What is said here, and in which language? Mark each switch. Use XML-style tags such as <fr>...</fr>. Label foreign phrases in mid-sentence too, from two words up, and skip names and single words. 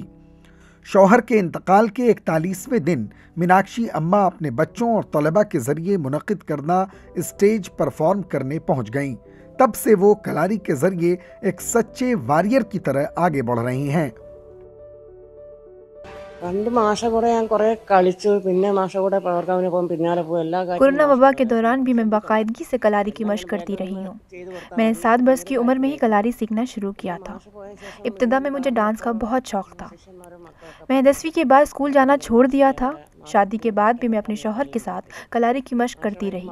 <hi>शौहर के इंतकाल के 41वें दिन मीनाक्षी अम्मा अपने बच्चों और तलबा के जरिए मुनक़िद करना</hi> <en>stage perform</en> <hi>करने पहुंच गईं। तब से वो कलारी के जरिए एक सच्चे वॉरियर की तरह आगे बढ़ रही हैं।</hi> <ml>2 മാസം കൂടെ ഞാൻ കുറേ കളിച്ചു, പിന്നെ മാസം കൂടെ പവർക്കാവിനെ പോകും, പിന്നാലെ പോകും, എല്ലാ കാര്യങ്ങളും।</ml> <hi>कोरोना वबा के दौरान भी मैं बाकायदगी से कलारी की मशक करती रही हूँ। मैंने 7 वर्ष की उम्र में ही कलारी सीखना शुरू किया था। इब्तिदा में मुझे डांस का बहुत शौक था। मैंने 10वीं के बाद स्कूल जाना छोड़ दिया था। शादी के बाद भी मैं अपने शौहर के साथ कलारी की मशक करती रही।</hi>